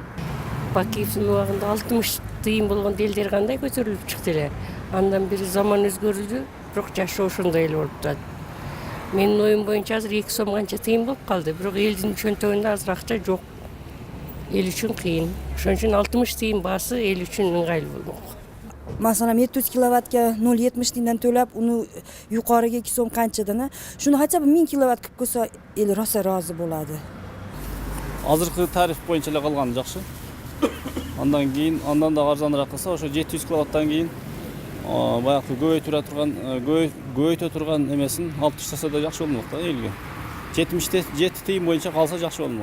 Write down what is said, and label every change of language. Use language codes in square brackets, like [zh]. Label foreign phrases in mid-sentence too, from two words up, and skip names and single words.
[ky] Бакиевдин убагында 60 тыйын болгон элдер кандай көтөрүлүп чыкты эле. Андан бери заман өзгөрүлдү, бирок жашоо ошондой эле болуп турат. Менин оюм боюнча азыр 2 сом канча тыйын болуп калды, бирок элдин чөнтөгүндө азыр акча жок. Эл үчүн кыйын. Ошон үчүн 60 тыйын баасы эл үчүн ыңгайлуу болмок. [uz] Masalan 700 kilovatga 0,70 tiyindan to'lab, uni yuqoriga 2 so'm qanchadan, shuni hatto 1000 kilovat qilib qo'ysa, el rosa rozi bo'ladi. [ky] Азыркы тариф боюнча эле калган жакшы. Андан кийин, андан да арзаныраак кылса, ошо 700 киловаттан кийин баягы көбөйтө турган эмесин алып таштаса да жакшы болмок да элге. 77 тыйын боюнча калса жакшы болмок.